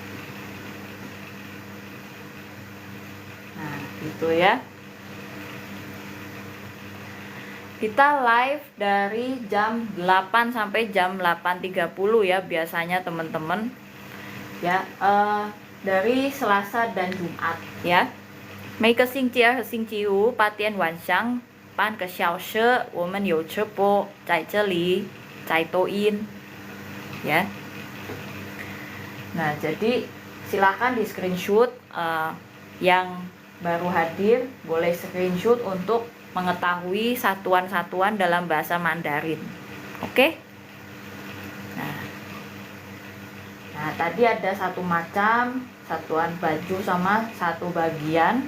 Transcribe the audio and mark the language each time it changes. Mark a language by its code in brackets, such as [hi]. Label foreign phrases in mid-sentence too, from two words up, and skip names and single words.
[id] Nah, gitu ya. Kita live dari jam 8 sampai jam 8.30 ya biasanya teman-teman. Ya, dari Selasa dan Jumat ya. [zh] 每个星期二和星期五8点晚上半个小时我们有直播在这里，在抖音 ya. [id] Nah, jadi silakan di screenshot yang baru hadir, boleh screenshot untuk mengetahui satuan-satuan dalam bahasa Mandarin. Oke? Nah, tadi ada satu macam, satuan baju sama satu bagian.